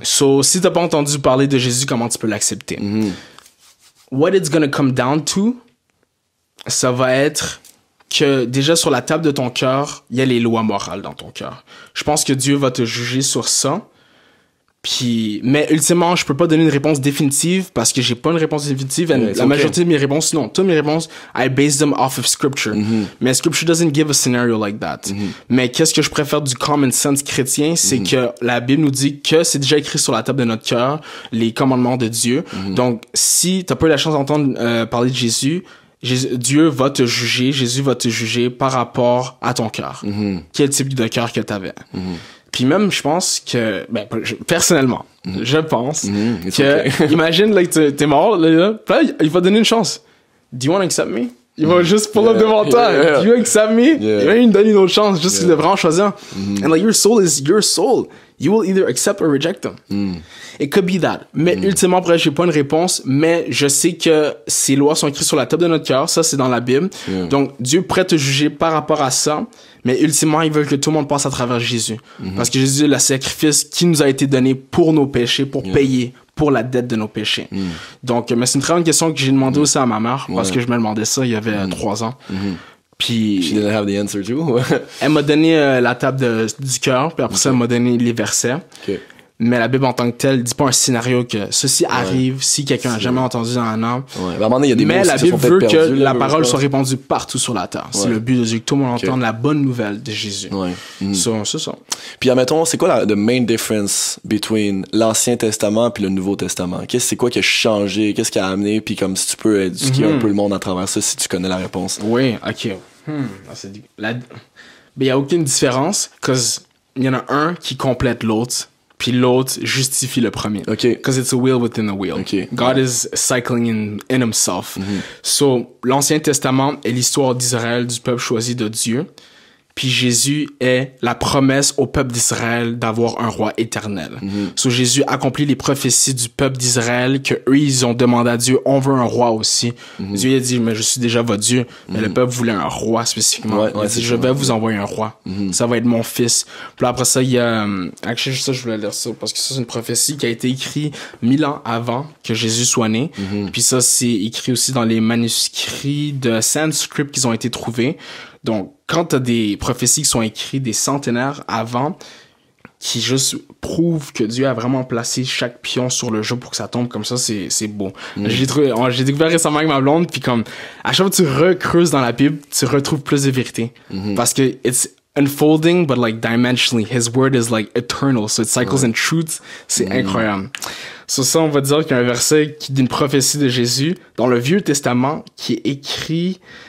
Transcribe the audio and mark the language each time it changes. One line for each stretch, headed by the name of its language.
French: So, si t'as pas entendu parler de Jésus, comment tu peux l'accepter?
English: What it's gonna come down to,
French: ça va être que déjà sur la table de ton cœur, il y a les lois morales dans ton cœur. Je pense que Dieu va te juger sur ça. Puis, mais ultimement, je peux pas donner une réponse définitive parce que j'ai pas une réponse définitive. La majorité de mes réponses, non. Toutes mes réponses,
English: I base them off of scripture. Mais scripture doesn't give a scenario like that.
French: Mais qu'est-ce que je préfère du common sense chrétien, c'est que la Bible nous dit que c'est déjà écrit sur la table de notre cœur, les commandements de Dieu. Donc, si t'as pas eu la chance d'entendre parler de Jésus, Dieu va te juger, Jésus va te juger par rapport à ton cœur. Quel type de cœur que t'avais. Puis même, je pense que, personnellement, je pense que, imagine, like, t'es mort, là, il va donner une chance.
English: Do you want to accept me?
French: Il va juste
English: pull up
French: devant toi.
English: Do you accept me?
French: Il va me donner une autre chance, juste de vraiment choisir.
English: And like, your soul is your soul. You will either accept or reject them. It could be that.
French: Mais ultimement, après, j'ai pas une réponse, mais je sais que ces lois sont écrites sur la table de notre cœur. Ça, c'est dans la Bible. Donc, Dieu pourrait te juger par rapport à ça. Mais ultimement, il veut que tout le monde passe à travers Jésus. Parce que Jésus est le sacrifice qui nous a été donné pour nos péchés, pour payer pour la dette de nos péchés. Donc, mais c'est une très bonne question que j'ai demandé aussi à ma mère, parce que je me demandais ça il y avait 3 ans. Puis,
English: she didn't have the answer too.
French: Elle m'a donné la table du cœur, puis après ça, elle m'a donné les versets. Mais la Bible en tant que telle dit pas un scénario que ceci arrive si quelqu'un n'a jamais entendu dans un an. Mais la Bible veut que la parole soit répandue partout sur la terre. C'est le but de Dieu, que tout le monde entende la bonne nouvelle de Jésus. C'est ça. Puis admettons, c'est quoi
English: the main difference
French: between l'Ancien Testament puis le Nouveau Testament? C'est quoi qui a changé? Qu'est-ce qui a amené? Puis comme si tu peux éduquer un peu le monde à travers ça, si tu connais la réponse. Oui, ok. Mais il n'y a aucune différence, parce qu'il y en a un qui complète l'autre. Puis l'autre justifie le premier.
English: Because it's a wheel within a wheel. God is cycling in himself.
French: So, l'Ancien Testament est l'histoire d'Israël, du peuple choisi de Dieu. Puis Jésus est la promesse au peuple d'Israël d'avoir un roi éternel. So, Jésus accomplit les prophéties du peuple d'Israël que eux ils ont demandé à Dieu, on veut un roi aussi. Dieu a dit, mais je suis déjà votre Dieu. Mais le peuple voulait un roi spécifiquement. Il a dit, je vais vous envoyer un roi. Ça va être mon fils. Puis après ça, il y a... actually, ça, je voulais lire ça parce que ça, c'est une prophétie qui a été écrite 1000 ans avant que Jésus soit né. Puis ça, c'est écrit aussi dans les manuscrits de Sanskrit qui ont été trouvés. Donc, quand t'as des prophéties qui sont écrites des centenaires avant, qui juste prouvent que Dieu a vraiment placé chaque pion sur le jeu pour que ça tombe comme ça, c'est beau. J'ai découvert récemment avec ma blonde, puis comme, à chaque fois que tu recreuses dans la Bible, tu retrouves plus de vérité. Parce que
English: it's unfolding, but like dimensionally, his word is like eternal, so it cycles in truth.
French: C'est incroyable. Sur ça, on va dire qu'il y a un verset d'une prophétie de Jésus dans le Vieux Testament qui est écrit...